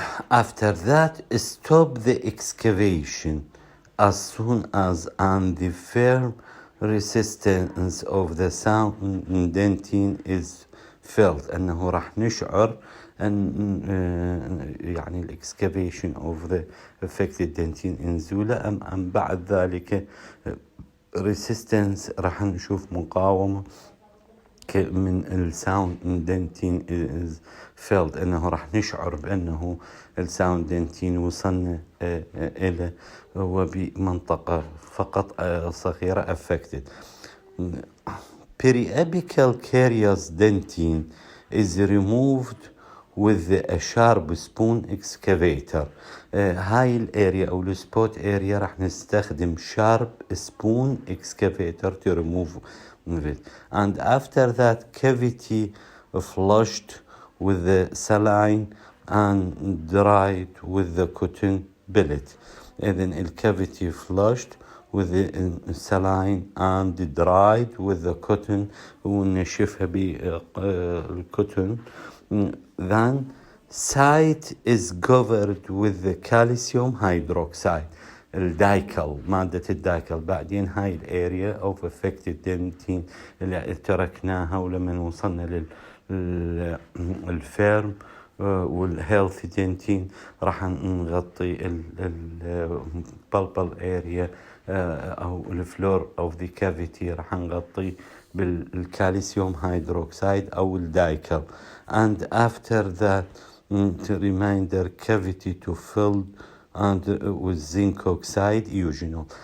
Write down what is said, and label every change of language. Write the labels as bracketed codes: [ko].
[en] After that, stop the excavation as soon as and the firm resistance of the sound dentine is felt. [ar] أنه راح نشعر أن يعني الاكسكافيشن [en] of the affected dentine [ar] انزوله أم بعد ذلك resistance راح نشوف مقاومة من الساوند دنتين [en] is felt، [ar] أنه راح نشعر بأنه الساوند دنتين وصلنا إلى وبمنطقة فقط صغيرة affected. [en] Periapical caries dentine is removed with a sharp spoon excavator. [ar] هاي الاريا او السبوت اريا راح نستخدم [en] sharp spoon excavator to remove it. And after that, cavity flushed with the saline and dried with the cotton billet. [ar] إذن الكافيتي [en] flushed with the saline and dried with the cotton [ar] ونشفها بالcotton. [en] Then site is covered with the calcium hydroxide [ar] الدايكل، مادة الدايكل. بعدين هاي الاريا [en] of affected dentine [ar] اللي تركناها ولما وصلنا للفيرم والهيلثي دنتين راح نغطي البلبل اريا او الفلور اوف ذا كافيتي راح نغطي بالكالسيوم هيدروكسيد او الدايكل. [en] And after that, to reminder cavity to fill and with zinc oxide eugenol.